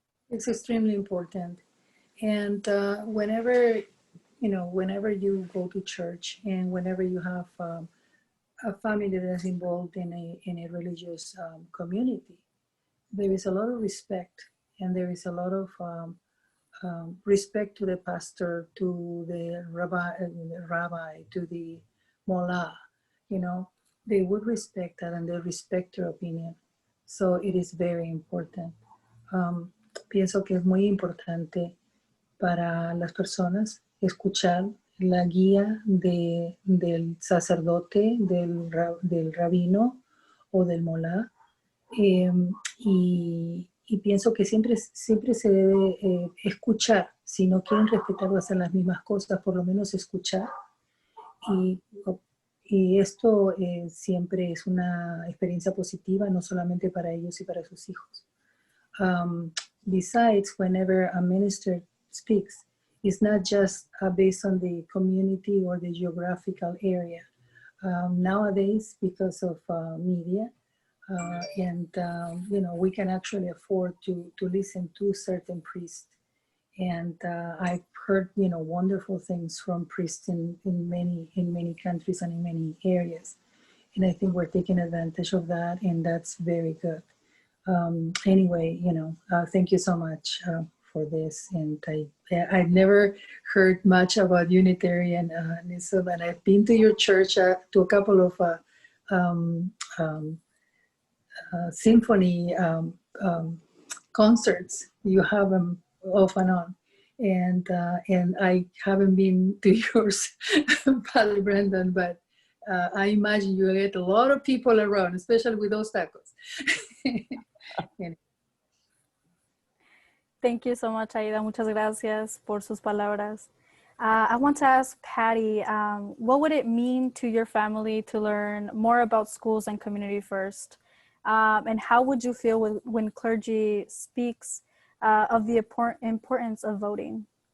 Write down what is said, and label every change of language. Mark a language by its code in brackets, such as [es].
[en] It's extremely important. And whenever you go to church and whenever you have a family that is involved in a religious community, there is a lot of respect, and there is a lot of respect to the pastor, to the rabbi, to the mullah. They would respect that, and they respect your opinion. So it is very important. [es] Pienso que es muy importante para las personas escuchar la guía del sacerdote, del rabino o del mulá. Y pienso que siempre se debe escuchar. Si no quieren respetar o hacer las mismas cosas, por lo menos escuchar. Y esto siempre es una experiencia positiva, no solamente para ellos y para sus hijos. [en] Besides, whenever a minister speaks, it's not just based on the community or the geographical area. Nowadays, because of media, we can actually afford to listen to certain priests And I've heard, you know, wonderful things from priests in many countries and in many areas. And I think we're taking advantage of that, and that's very good. Anyway, you know, thank you so much for this. And I've never heard much about Unitarianism, and I've been to your church to a couple of symphony concerts. You have them off and on, and I haven't been to yours, Father Brendan, but I imagine you get a lot of people around, especially with those tacos. Thank you so much, Aida. [es] Muchas gracias por sus palabras. [en] I want to ask Patty, what would it mean to your family to learn more about schools and community first? And how would you feel when clergy speaks of the importance of voting?